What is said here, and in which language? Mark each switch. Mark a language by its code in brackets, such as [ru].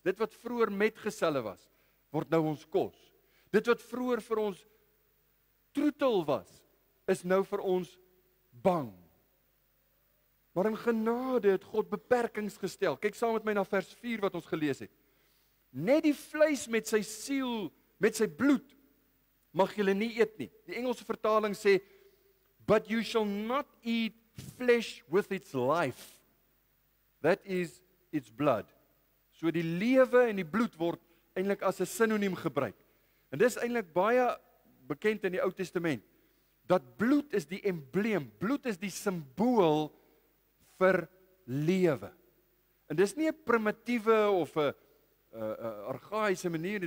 [af] Dit wat vroeër metgeselle was, word nou ons kos. Dit wat vroeër vir ons troetel was, is nou vir ons bang. Maar in genade het God beperkings gestel. Kyk saam met my na vers 4 wat ons gelees het. Net die vleis met sy siel, met sy bloed, mag julle nie eet nie. Die Engelse vertaling sê, [en] but you shall not eat flesh with its life. That is its blood. [af] So die lewe en die bloed word eintlik as 'n sinoniem gebruik. En dis eintlik baie bekend in die Ou Testament. Dat bloed is die embleem, bloed is die simbool vir lewe. En dis nie 'n primitiewe of 'n argaïese manier nie.